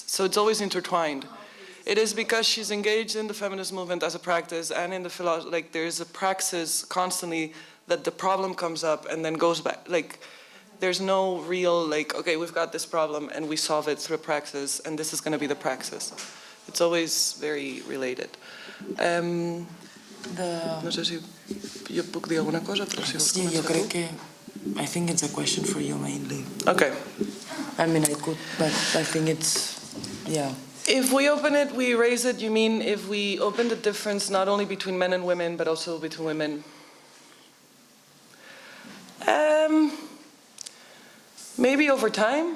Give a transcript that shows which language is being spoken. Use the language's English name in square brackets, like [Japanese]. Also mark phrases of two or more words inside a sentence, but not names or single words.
[English] So it's always intertwined. It is because she's engaged in the feminist movement as a practice, and in the philosophy, like there is a praxis constantly that the problem comes up and then goes back. Like there's no real like, okay, we've got this problem and we solve it through a praxis, and this is going to be the praxis. It's always very related. [Catalan] No sé si jo puc dir alguna cosa, però si vols Sí, jo crec que [English] I think it's a question for you mainly. Okay. I mean, I could, but I think it's, yeah. If we open it, we erase it, you mean if we open the difference not only between men and women, but also between women? Maybe over time.